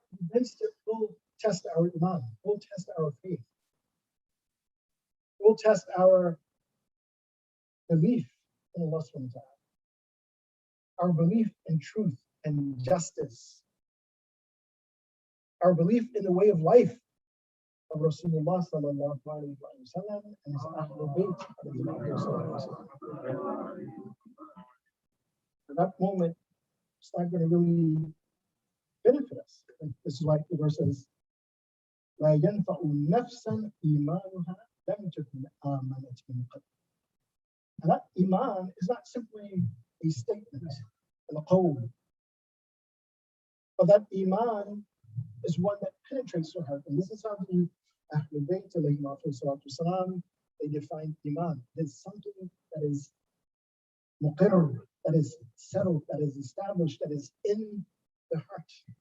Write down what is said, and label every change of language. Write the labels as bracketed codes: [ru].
[en] events that will test our iman, will test our faith, will test our belief in Allah subhanahu wa ta'ala, our belief in truth and justice, our belief in the way of life of Rasulullah sallallahu alayhi wa sallam and his Ahlul Bayt. At that moment, it's not going to really benefit us. And this is why the verse says, [ar] لا ينفع نفسا إيمانها لم تكن آمنت من قبل. [en] And that iman is not simply a statement, a qawl, but that iman is one that penetrates your heart. And this is how the Ahlul Bayt alayhim salatu salam, they define iman. It's something that is muqirr, that is settled, that is established, that is in the heart.